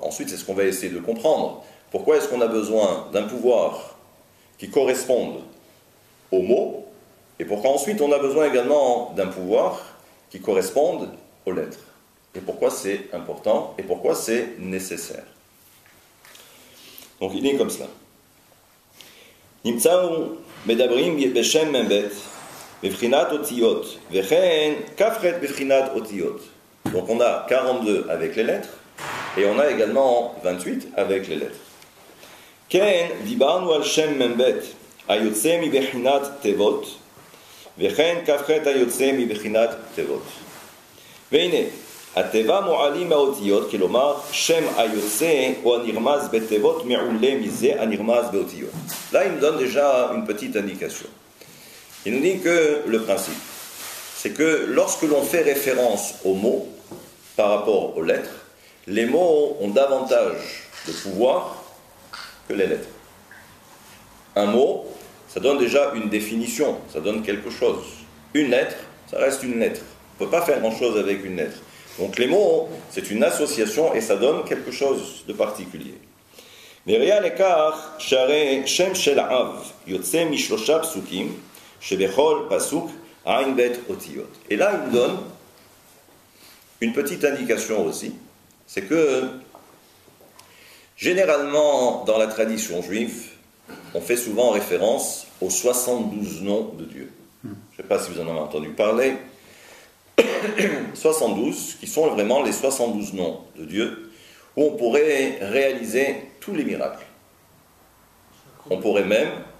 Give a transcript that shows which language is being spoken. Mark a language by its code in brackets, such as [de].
[fr] Ensuite, c'est ce qu'on va essayer de comprendre. Pourquoi est-ce qu'on a besoin d'un pouvoir qui corresponde aux mots, et pourquoi ensuite on a besoin également d'un pouvoir qui corresponde aux lettres. Et pourquoi c'est important, et pourquoi c'est nécessaire. Donc il est comme cela. [he] נמצאנו מדברים בשם מ"ב בבחינת אותיות וכן כ"ח בבחינת אותיות. [fr] Donc on a 42 avec les lettres et on a également 28 avec les lettres. [he] כן דיברנו על שם מ"ב היוצא מבחינת תיבות וכן כ"ח היוצא מבחינת תיבות. והנה התיבה מועלים מהאותיות, כלומר שם היוצא או הנרמז בתיבות מעולה מזה הנרמז באותיות. [fr] Là, il nous donne déjà une petite indication. Il nous dit que le principe, c'est que lorsque l'on fait référence aux mots par rapport aux lettres, les mots ont davantage de pouvoir que les lettres. Un mot, ça donne déjà une définition, ça donne quelque chose. Une lettre, ça reste une lettre. On ne peut pas faire grand-chose avec une lettre. Donc les mots, c'est une association et ça donne quelque chose de particulier. [he] וראיה לכך שהרי שם של אב יוצא משלושה פסוקים שבכל פסוק עין בית אותיות. [fr] Et là, il donne une petite indication aussi, c'est que généralement dans la tradition juive, on fait souvent référence aux 72 noms de Dieu. Je ne sais pas si vous en avez entendu parler. 72, qui sont vraiment les 72 noms de Dieu, où on pourrait réaliser tous les miracles. On pourrait même